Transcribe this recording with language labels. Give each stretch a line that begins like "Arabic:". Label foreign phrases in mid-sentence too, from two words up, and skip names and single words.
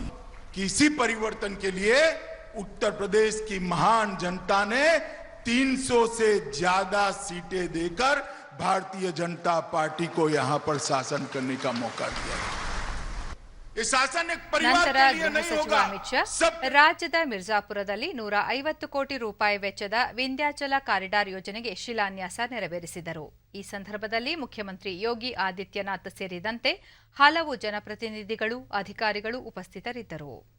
Hindi: किसी परिवर्तन के लिए उत्तर प्रदेश की महान जनता ने 300 से ज्यादा सीटें देकर भारतीय जनता पार्टी को यहां पर शासन करने का मौका दिया। ये शासन एक परिवार
Kannada: ನಂತರ
Hindi: के लिए
Kannada: ಗೃಹ
Hindi: नहीं
Kannada: ಸಚಿವ
Hindi: होगा,
Kannada: ಅಮಿತ್ ಶಾ
Hindi: सब
Kannada: ರಾಜ್ಯದ ಮಿರ್ಜಾಪುರದಲ್ಲಿ 150 ಕೋಟಿ ರೂಪಾಯಿ ವೆಚ್ಚದ ವಿಂಧ್ಯಾಚಲ ಕಾರಿಡಾರ್ ಯೋಜನೆಗೆ ಶಿಲಾನ್ಯಾಸ ನೆರವೇರಿಸಿದರು. ಈ ಸಂದರ್ಭದಲ್ಲಿ ಮುಖ್ಯಮಂತ್ರಿ ಯೋಗಿ ಆದಿತ್ಯನಾಥ್ ಸೇರಿದಂತೆ ಹಲವು ಜನಪ್ರತಿನಿಧಿಗಳು, ಅಧಿಕಾರಿಗಳು ಉಪಸ್ಥಿತರಿದ್ದರು.